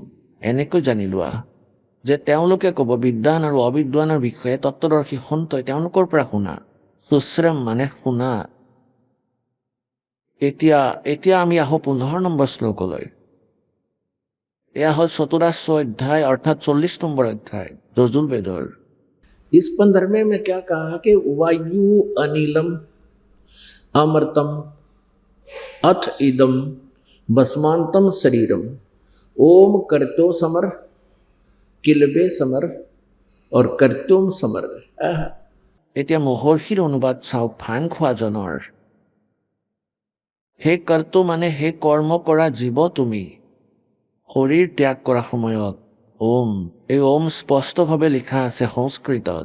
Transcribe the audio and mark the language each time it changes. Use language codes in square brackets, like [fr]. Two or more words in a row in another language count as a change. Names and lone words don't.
[as] এনেকৈ জানি লোৱা যে তেওঁলোকে ক'ব বিদ্বান আৰু অবিদ্বানৰ বিষয়ে তত্ত্বদৰ্শী সন্তই তেওঁলোকৰ পৰা শুনা। সুশ্ৰম মানে শুনা। এতিয়া আমি আহোঁ 15 নম্বৰ শ্লোকলৈ। এয়া হ'ল চতুৰাশ্ৰ অধ্যায় অৰ্থাৎ 40 নম্বৰ অধ্যায় যজুৰ্বেদৰ। [hi] इस 15वें में क्या कहा कि [sa] वायु अनिलम अमृतम अथ इदम भस्मांतम शरीरम ओम कर्तो समर किलबे समर और कर्तुम समर। [as] এতিয়া মহৰ্ষিৰ অনুবাদ চাওক ভান খোৱাজনৰ। হে কৰ্তু মানে হে কৰ্ম কৰা জীৱ, তুমি শৰীৰ ত্যাগ কৰা সময়ত ওম, এই ওম স্পষ্টভাৱে লিখা আছে সংস্কৃতত।